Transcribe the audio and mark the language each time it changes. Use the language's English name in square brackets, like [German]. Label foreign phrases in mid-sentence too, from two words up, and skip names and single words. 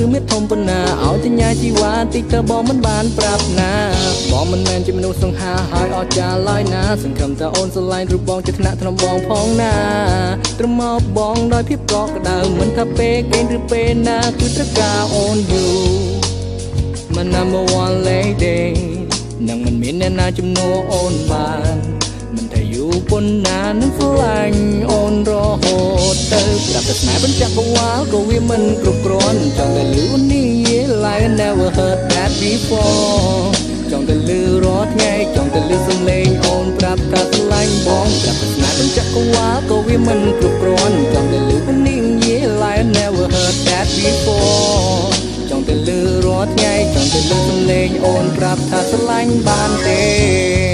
[Khmer] មេធំប៉ុណ្ណាឲ្យសញ្ញាជីវ៉ាតិចទៅបងមិនបានប្រាប់ណាបងមិនមែនជាមនុស្សសង្ហាហើយអត់ចាឡើយណាសង្ឃឹមថាអូនស្រឡាញ់រូបបងជាថ្នាក់ថ្នម បងផងណាត្រឹមមកបងដោយភាពកក់ក្ដៅមិនថាពេលគេឬពេលណាគឺត្រូវការអូនយូរមិន [English] number one [Khmer] lady នឹងមិនមានអ្នកណាជំនួសអូនបានមិនថាយូរប៉ុណ្ណានឹងស្រឡាញ់អូ នរហូតទៅប្រាប់តែស្នេហ៍បញ្ចកវ៉ាក៏វាមិនគ្រប់គ្រាន់ចង់តែលឺនេះ [English] like I never heard that before [Khmer] ចង់តែលឺរាល់ថ្ងៃចង់តែលឺសំឡេងអូនប្រាប់ថាស្រឡាញ់បងប្រាប់តែស្នេហ៍បញ្ចកវ៉ាក៏វាមិនគ្រប់គ្រាន់ចង់តែលឺនេះ [English] like I never heard that before [Khmer] ចង់តែលឺរាល់ថ្ងៃចង់តែលឺសំឡេងអូនប្រាប់ថាស្រឡាញ់បានទេ